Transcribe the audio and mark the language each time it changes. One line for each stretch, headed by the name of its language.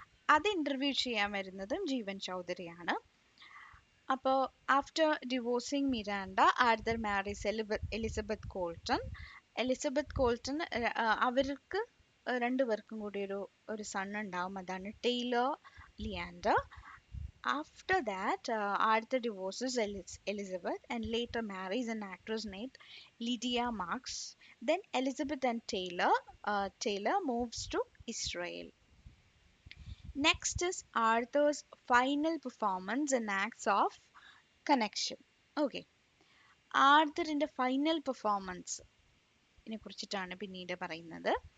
Malayalam: അത് ഇന്റർവ്യൂ ചെയ്യാൻ വരുന്നതും ജീവൻ ചൗധരിയാണ്. അപ്പോൾ
English: After divorcing Miranda, Arthur marries Elizabeth Colton.
Malayalam: Elizabeth coltan അവർക്ക് രണ്ടുപേർക്കും കൂടി ഒരു സൺ ഉണ്ടാവും, അതാണ് Taylor Leander.
English: After that, Arthur divorces Elizabeth and later marries an actress named Lydia Marx. Then Elizabeth and Taylor moves to Israel. Next is Arthur's final performance in Acts of Connection.
Malayalam: Okay, ആർത്തറിന്റെ final പെർഫോമൻസിനെ കുറിച്ചിട്ടാണ് പിന്നീട് പറയുന്നത്.